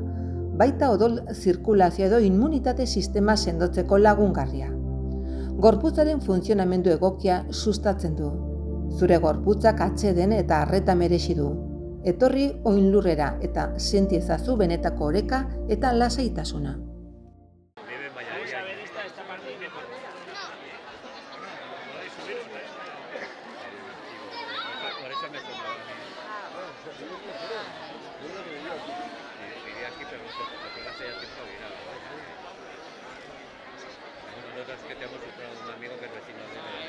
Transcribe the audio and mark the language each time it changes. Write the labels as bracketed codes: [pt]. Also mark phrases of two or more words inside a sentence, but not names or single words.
[eu] Baita odol zirkulazio edo immunitate sistema sendotzeko lagungarria. Gorputzaren funtzionamendu egokia sustatzen du. Zure gorputzak atseden eta arreta merezi du. Etorri oinlurrera eta senti ezazu benetako oreka eta lasaitasuna. [es] Nosotros que tenemos un amigo que es vecino de